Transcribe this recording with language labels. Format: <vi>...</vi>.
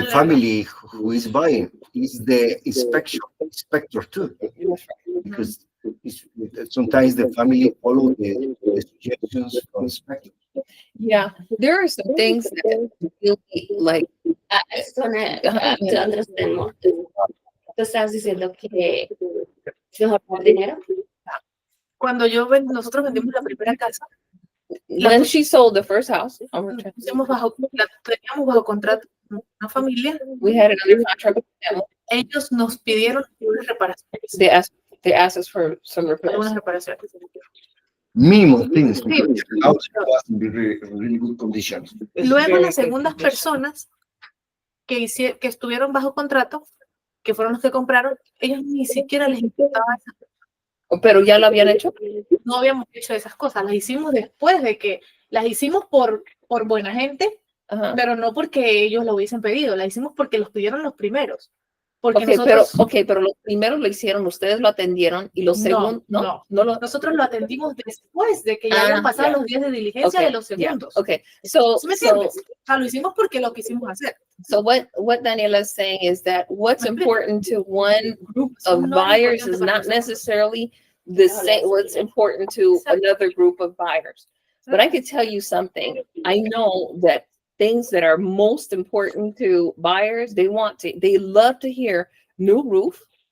<en>the family who is buying, it's the inspector too. Because sometimes the family follow the suggestions from inspector. Yeah. There are some things that really, like, I just want to understand more.</en> <es>Tú estás diciendo que es mejor por dinero. Cuando nosotros vendimos la primera casa,</es> <en>when she sold the first house,</en> <es>teníamos bajo contrato una familia.</es> <en>we had another contract with them.</en> <es>Ellos nos pidieron unas reparaciones.</es> <en>They asked us for some repairs. Algunas reparaciones. Minimal things. Because the house was in really good conditions.</en> <es>Luego las segundas personas que estuvieron bajo contrato, que fueron los que compraron, ellos ni siquiera les importaba eso. Pero ya lo habían hecho. No habíamos hecho esas cosas, las hicimos después de que las hicimos por buena gente, pero no porque ellos lo hubiesen pedido, las hicimos porque los pidieron los primeros. Porque pero los primeros lo hicieron, ustedes lo atendieron, y los segundos, nosotros lo atendimos después de que ya habían pasado los días de diligencia de los segundos.</es> <en>Okay, so</en> <es>¿Sí me entiendes? O sea, lo hicimos porque lo quisimos hacer.</es> <en>So what Daniela is saying is that what's important to one group of buyers is not necessarily the same. What's important to another group of buyers. But I could tell you something. I know that things that are most important to buyers, they love to hear new roof.</en>